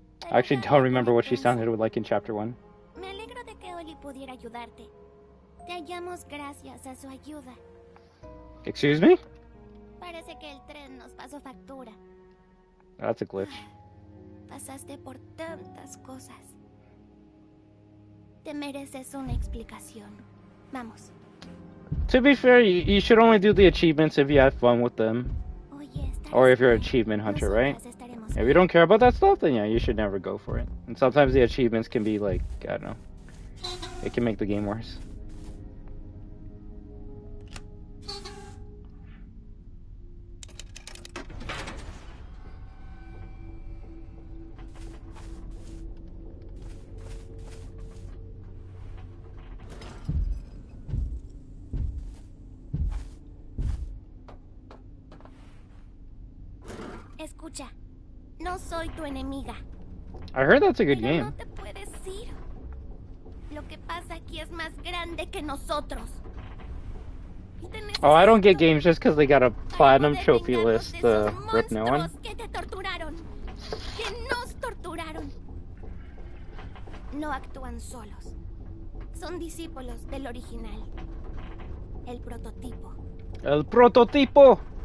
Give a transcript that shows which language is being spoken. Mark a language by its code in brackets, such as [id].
[en] I actually don't remember what she sounded like in Chapter 1. [es] Me alegro de que Oli pudiera ayudarte. Te hallamos gracias a su ayuda. [en] Excuse me? [es] Parece que el tren nos pasó factura. [en] That's a glitch. [es] Pasaste por tantas cosas. Te mereces una explicación. Vamos. [en] To be fair, you should only do the achievements if you have fun with them. Or if you're an achievement hunter, right? If you don't care about that stuff, then yeah, you should never go for it. And sometimes the achievements can be like, I don't know. It can make the game worse. [es] Escucha, no soy tu enemiga. [en] I heard that's a good game. [es] No te puedes ir. Lo que pasa aquí es más grande que nosotros. [en] Oh, I don't get games just because they got a platinum trophy list. Rip no one. [es] Que te torturaron, que nos torturaron. No actúan solos. Son discípulos del original. El prototipo. El prototipo.